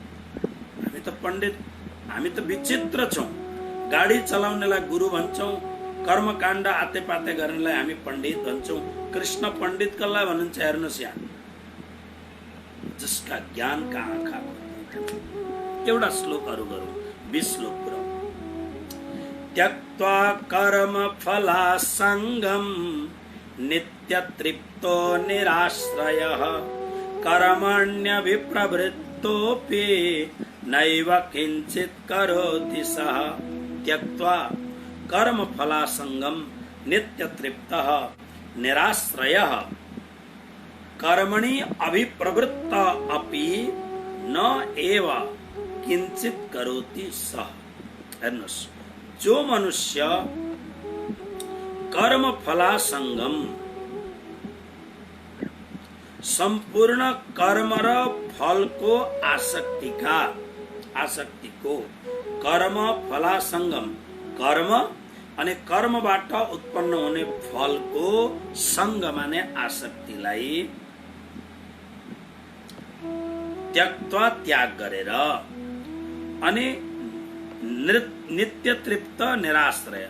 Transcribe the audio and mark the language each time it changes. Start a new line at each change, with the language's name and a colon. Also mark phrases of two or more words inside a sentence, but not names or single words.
Nepali: हामी त विचित्र छौं। गाडी चलाउनेलाई गुरु भन्छौं, कर्मकाण्ड आतेपाते गर्नेलाई हामी पण्डित भन्छौं। कृष्ण पण्डित कसलाई भन्नुहुन्छ हेर्नुहोस् यहाँ। जसका ज्ञानका आँखा खोल्दैन। एउटा श्लोकहरू गरौँ, 20 श्लोक पुरौँ।
Sanskrit: त्यक्त्वा कर्म फलासङ्गं नित्य तृप्तो निराश्रयः कर्मण्यभिप्रवृत्तोऽपि नैव किञ्चित् करोति सः। त्यक्त्वा कर्म फलासङ्गं नित्य तृप्तः निराश्रयः कर्मणि अभिप्रवृत्त अपि न एव किंचित करोति सः।
Nepali: हेर्नुस्, जो मनुष्य
Sanskrit: कर्म फलासंगम
Nepali: संपूर्ण कर्म र फलको आसक्तिको
Sanskrit: कर्म फलासंगम
Nepali: कर्म अनि कर्मबाट उत्पन्न हुने फलको संग माने आसक्तिलाई त्यक्त्वा त्याग गरेर अनि
Sanskrit: नित्य तृप्त निराश्रय।